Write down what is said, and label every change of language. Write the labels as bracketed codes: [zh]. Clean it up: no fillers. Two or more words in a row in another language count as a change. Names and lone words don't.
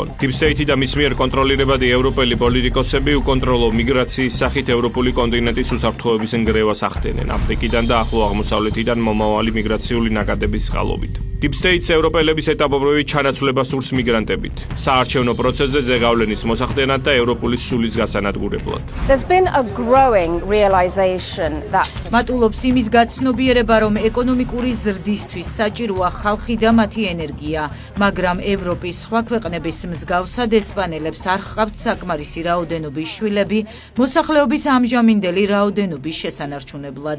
[en] Deep State [ka] და მის მიერ კონტროლირებადი ევროპელი პოლიტიკოსები უკონტროლო მიგრაციის სახით ევროპული კონტინენტის უსაფრთხოების ნგრევას ახდენენ აფრიკიდან და ახლო აღმოსავლეთიდან მომავალი მიგრაციული ნაკადების წყალობით. [en] Deep State- [ka] ს ევროპელების ეტაპობრივი ჩანაცვლება სურს მიგრანტებით, საარჩევნო პროცესზე ზეგავლენის მოსახდენად და ევროპული სულის გასანადგურებლად. [en] There's been a growing realization that [ka] მატულობს იმის გაცნობიერება, რომ ეკონომიკური ზრდისთვის საჭიროა ხალხი და მათი ენერგია, მაგრამ ევროპის სხვა ქვეყნების მსგავსად ესპანელებს არ ჰყავთ საკმარისი რაოდენობის შვილები მოსახლეობის ამჟამინდელი რაოდენობის შესანარჩუნებლად.